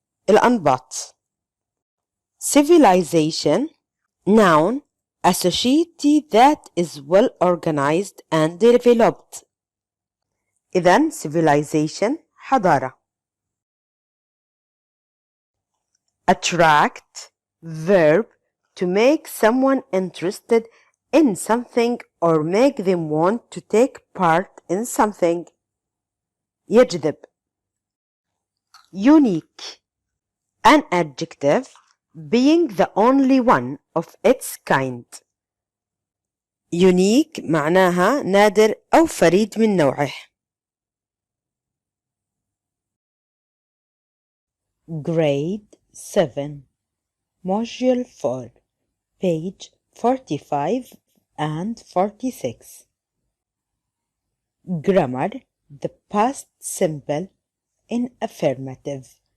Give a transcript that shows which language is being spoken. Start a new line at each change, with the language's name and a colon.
English: الأنباط civilization noun a society that is well organized and developed.
Arabic: إذن civilization حضارة.
English: attract verb to make someone interested in something or make them want to take part in something.
Arabic: يجذب.
English: unique an adjective being the only one of its kind.
Arabic: unique معناها نادر أو فريد من نوعه.
English: grade 7 module 4 page 45 and 46 grammar the past simple in affirmative.